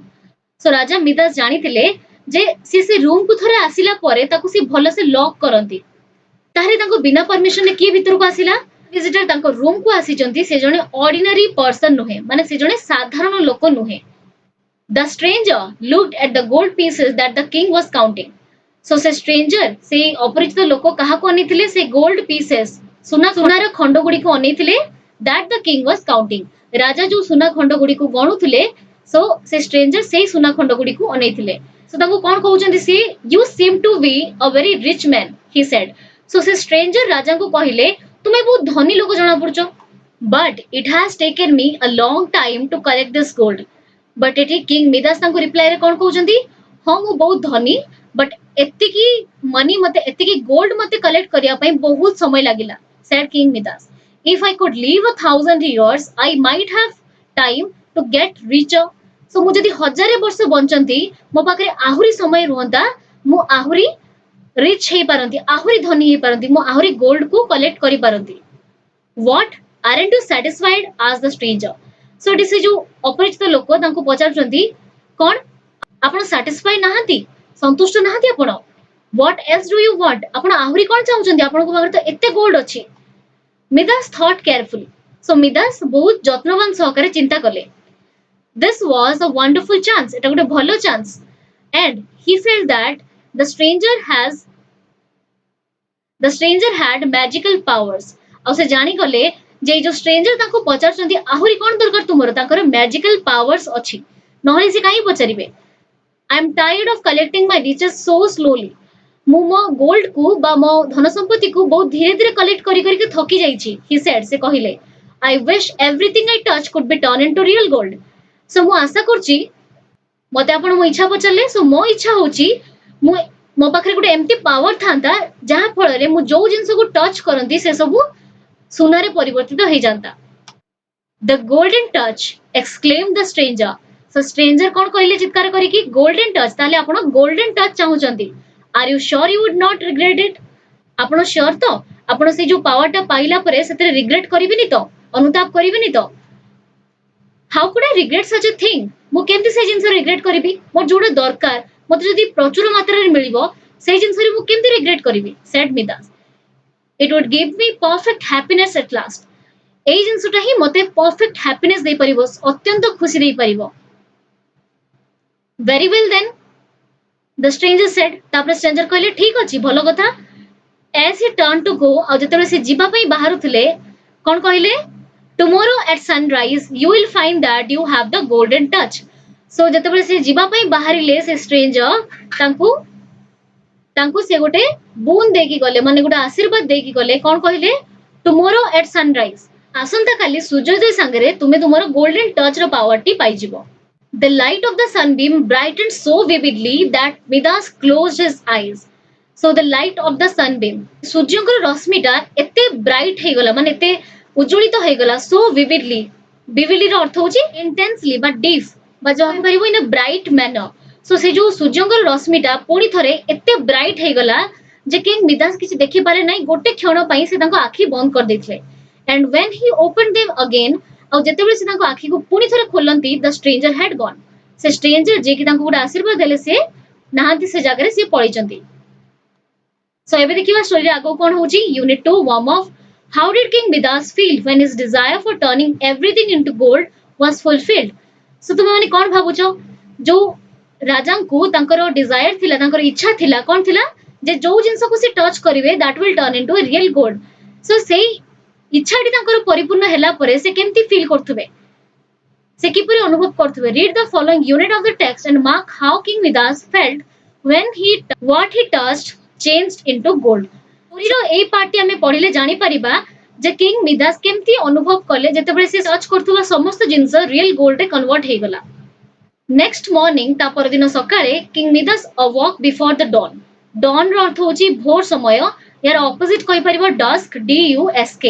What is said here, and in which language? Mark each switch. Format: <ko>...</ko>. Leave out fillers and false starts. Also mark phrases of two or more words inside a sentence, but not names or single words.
<or>So ରାଜା ମିଦାସ ଜାଣିଥିଲେ ଯେ ସେ ରୁମ୍ କୁ ଥରେ ଆସିଲା ପରେ ତାକୁ ସେ ଭଲସେ ଲକ୍ କରନ୍ତି, ତାହେଲେ ତାଙ୍କ ବିନା ପରମିଶନରେ କିଏ ଭିତରକୁ ଆସିଲା? ଭିଜିଟର ତାଙ୍କ ରୁମ୍ କୁ ଆସିଛନ୍ତି, ସେ ଜଣେ ଅର୍ଡିନାରୀ ପର୍ସନ ନୁହେଁ, ମାନେ ସେ ଜଣେ ସାଧାରଣ ଲୋକ ନୁହେଁ।</or> <en>The stranger looked at the gold pieces that the king was counting.</en> <or>So ସେ stranger, ସେ ଅପରିଚିତ ଲୋକ କାହାକୁ ଅନେଇଥିଲେ?</or> <en>ସେ gold pieces,</en> <or>ସୁନାର ଖଣ୍ଡ ଗୁଡ଼ିକୁ ଅନେଇଥିଲେ</or> <en>that the king was counting.</en> <or>ରାଜା ଯୋଉ ସୁନା ଖଣ୍ଡ ଗୁଡ଼ିକୁ ଗଣୁଥିଲେ, so ସେ stranger ସେଇ ସୁନା ଖଣ୍ଡ ଗୁଡ଼ିକୁ ଅନେଇଥିଲେ। So ତାଙ୍କୁ କଣ କହୁଛନ୍ତି ସିଏ?</or> <en>You seem to be a very rich man, he said.</en> <or>So ସେ stranger ରାଜାଙ୍କୁ କହିଲେ, ତୁମେ ବହୁତ ଧନୀ ଲୋକ ଜଣା ପଡୁଛ।</or> <en>But it has taken me a long time to collect this gold.</en> <or>But ଏଠି କିଙ୍ଗ ମିଦାସ ତାଙ୍କୁ ରିପ୍ଲାଏ ରେ କଣ କହୁଛନ୍ତି? ହଁ ମୁଁ ବହୁତ ଧନୀ, ବଟ୍ ଏତିକି ମନି ମତେ, ଏତିକି ଗୋଲ୍ଡ ମତେ କଲେକ୍ଟ କରିବା ପାଇଁ ବହୁତ ସମୟ ଲାଗିଲା,</or> <en>said King Midas. If I could live 1,000 years, I might have time to get richer. So ମୁଁ ଯଦି 1000 ବର୍ଷ ବଞ୍ଚନ୍ତି, ମୋ ପାଖରେ ଆହୁରି ସମୟ ରୁହନ୍ତା, ମୁଁ ଆହୁରି ରିଚ୍ ହେଇପାରନ୍ତି, ଆହୁରି ଧନୀ ହେଇପାରନ୍ତି, ମୁଁ ଆହୁରି ଗୋଲ୍ଡ କୁ କଲେକ୍ଟ କରିପାରନ୍ତି। What? Aren't you satisfied? asked the stranger.</en> <or>So ଏଠି ସେ ଯୋଉ ଅପରିଚିତ ଲୋକ ତାଙ୍କୁ ପଚାରୁଛନ୍ତି, କଣ ଆପଣ ସାଟିସ୍ଫାଇ ନାହାନ୍ତି, ସନ୍ତୁଷ୍ଟ ନାହାନ୍ତି ଆପଣ?</or> <en>What else do you want?</en> <or>ଆପଣ ଆହୁରି କଣ ଚାହୁଁଛନ୍ତି? ଆପଣଙ୍କ ପାଖରେ ତ ଏତେ ଗୋଲ୍ଡ ଅଛି।</or> <en>Midas thought carefully.</en> <or>So Midas ବହୁତ ଯତ୍ନବାନ ସହକାରେ ଚିନ୍ତା କଲେ।</or> <en>This was a wonderful chance.</en> <or>ଏଟା ଗୋଟେ ଭଲ ଚାନ୍ସ।</or> <en>And he felt that the stranger had magical powers.</en> <or>ଆଉ ସେ ଜାଣିଗଲେ ଯେ ଯୋଉ ଷ୍ଟ୍ରେଞ୍ଜର ତାଙ୍କୁ ପଚାରୁଛନ୍ତି ଆହୁରି କଣ ଦରକାର ତୁମର, ତାଙ୍କର</or> <en>magical powers</en> <or>ଅଛି, ନହେଲେ ସେ କାହିଁ ପଚାରିବେ?</or> <en>I am tired of collecting my riches so slowly.</en> <or>ମୁଁ ମୋ ଗୋଲ୍ଡ କୁ ବା ମୋ ଧନ ସମ୍ପତ୍ତି କୁ ବହୁତ ଧୀରେ ଧୀରେ କଲେକ୍ଟ କରି କରିକି ଥକି ଯାଇଛି,</or> <en>he said.</en> <or>ସେ କହିଲେ,</or> <en>I wish everything I touch could be turned into real gold.</en> <or>So ମୁଁ ଆଶା କରୁଛି, ମତେ ଆପଣ ମୋ ଇଚ୍ଛା ପଚାରିଲେ, so ମୋ ଇଚ୍ଛା ହଉଛି ମୋ ପାଖରେ ଗୋଟେ ଏମିତି ପାୱାର ଥାନ୍ତା ଯାହା ଫଳରେ ମୁଁ ଯୋଉ ଜିନିଷକୁ ଟଚ୍ କରନ୍ତି ସେ ସବୁ ସୁନାରେ ପରିବର୍ତ୍ତିତ ହେଇଯାନ୍ତା।</or> <en>The golden touch, exclaimed the stranger.</en> <or>So stranger କଣ କହିଲେ ଚିତ୍କାର କରିକି?</or> <en>Golden touch,</en> <or>ତାହେଲେ ଆପଣ</or> <en>golden touch</en> <or>ଚାହୁଁଛନ୍ତି।</or> <en>Are you sure you would not regret it?</en> <or>ଆପଣ sure ତ? ଆପଣ ସେ ଯୋଉ ପାୱାରଟା ପାଇଲା ପରେ ସେଥିରେ ରିଗ୍ରେଟ କରିବେନି ତ? ଅନୁତାପ କରିବେନି ତ?</or> <en>How could I regret such a thing?</en> <or>ମୁଁ କେମିତି ସେ ଜିନିଷ ରିଗ୍ରେଟ କରିବି? ମୋର ଯୋଉଟା ଦରକାର ମତେ ଯଦି ପ୍ରଚୁର ମାତ୍ରାରେ ମିଳିବ, ସେଇ ଜିନିଷରେ ମୁଁ କେମିତି ରିଗ୍ରେଟ କରିବି,</or> <en>said Midas. It would give me perfect happiness at last.</en> <or>ଏଇ ଜିନିଷଟା ହିଁ ମତେ</or> <en>perfect happiness</en> <or>ଦେଇପାରିବ, ଅତ୍ୟନ୍ତ ଖୁସି ଦେଇପାରିବ।</or> <en>Very well then, the stranger said.</en> <or>ତାପରେ stranger କହିଲେ, ଠିକ ଅଛି, ଭଲ କଥା।</or> <en>As he turned to go,</en> <or>ଆଉ ଯେତେବେଳେ ସେ ଯିବା ପାଇଁ ବାହାରୁଥିଲେ, କଣ କହିଲେ?</or> <en>Tomorrow at sunrise, you will find that you have the golden touch.</en> <or>So ଯେତେବେଳେ ସେ ଯିବା ପାଇଁ ବାହାରିଲେ, ସେ stranger ତାଙ୍କୁ ସେ ଗୋଟେ ବୁନ ଦେଇକି ଗଲେ, ମାନେ ଗୋଟେ ଆଶୀର୍ବାଦ ଦେଇକି ଗଲେ। କଣ କହିଲେ?</or> <en>Tomorrow at sunrise,</en> <or>ଆସନ୍ତା କାଲି ସୂର୍ଯ୍ୟୋଦୟ ସାଙ୍ଗରେ ତୁମେ ତୁମର</or> <en>golden touch</en> <or>ର ପାୱାରଟି ପାଇଯିବ।</or> <en>The light of the sunbeam brightened so vividly that Midas closed his eyes. So the light of the sunbeam,</en> <or>सूर्यଙ୍କର ରଶ୍ମିଟା ଏତେ ବ୍ରାଇଟ୍ ହେଇଗଲା ମାନେ ଏତେ ଉଜ୍ଜଳିତ ହେଇଗଲା</or> <en>so vividly, vividly</en> <or>ର ଅର୍ଥ ହଉଛି intensely ବା deep ବା ଯାହା କହିପାରିବ</or> <en>in a bright manner.</en> <or>So ସେ ଯୋଉ ସୂର୍ଯ୍ୟଙ୍କର ରଶ୍ମିଟା ପୁଣି ଥରେ ଏତେ ବ୍ରାଇଟ୍ ହେଇଗଲା ଯେ କିଙ୍ଗ ମିଦାସ କିଛି ଦେଖିପାରେ ନାହିଁ, ଗୋଟେ କ୍ଷଣ ପାଇଁ ସେ ତାଙ୍କ ଆଖି ବନ୍ଦ କରିଦେଇଥିଲେ।</or> <en>and when he opened them again,</en> <or>ଆଉ ଯେତେବେଳେ ସେ ତାଙ୍କ ଆଖିକୁ ପୁଣି ଥରେ ଖୋଲନ୍ତି,</or> <en>the stranger had gone.</en> <or>ସେ stranger ଯିଏ କି ତାଙ୍କୁ ଗୋଟେ ଆଶୀର୍ବାଦ ଦେଲେ ସେ ନାହାନ୍ତି ସେ ଜାଗାରେ, ସେ ପଳେଇଛନ୍ତି। So ଏବେ ଦେଖିବା ଷ୍ଟୋରୀରେ ଆଗକୁ କଣ ହଉଛି। ୟୁନିଟ୍ 2</or> <en>warm up. How did King Midas feel when his desire for turning everything into gold was fulfilled?</en> <or>So ତୁମେ ମାନେ କଣ ଭାବୁଛ, ଯୋଉ ରାଜାଙ୍କୁ ତାଙ୍କର ଡିଜାୟାର ଥିଲା, ତାଙ୍କର ଇଚ୍ଛା ଥିଲା, କଣ ଥିଲା ଯେ ଯୋଉ ଜିନିଷକୁ ସେ ଟଚ୍ କରିବେ</or> <en>that will turn into a real gold.</en> <or>So ସେଇ ଇଚ୍ଛାଟି ତାଙ୍କର ପରିପୂର୍ଣ୍ଣ ହେଲା ପରେ ସେ କେମିତି ଫିଲ୍ କରୁଥିବେ, ସେ କିପରି ଅନୁଭବ କରୁଥିବେ।</or> <en>Read the following unit of the text and mark how King Midas felt when what he touched changed into gold.</en> <or>ଷ୍ଟୋରୀର ଏଇ ପାର୍ଟଟି ଆମେ ପଢିଲେ ଜାଣିପାରିବା ଯେ କିଙ୍ଗ ମିଦାସ କେମିତି ଅନୁଭବ କଲେ ଯେତେବେଳେ ସେ ଟଚ୍ କରୁଥିବା ସମସ୍ତ ଜିନିଷ ରିଏଲ ଗୋଲ୍ଡରେ କନଭର୍ଟ ହେଇଗଲା।</or> <en>Next morning,</en> <or>ତା ପରଦିନ ସକାଳେ</or> <en>King Midas awoke before the dawn.</en> <or>ଡନ୍ ର ଅର୍ଥ ହଉଛି ଭୋର ସମୟ, ଏହାର ଅପୋଜିଟ କହିପାରିବ ଡସ୍କ, DUSK।</or>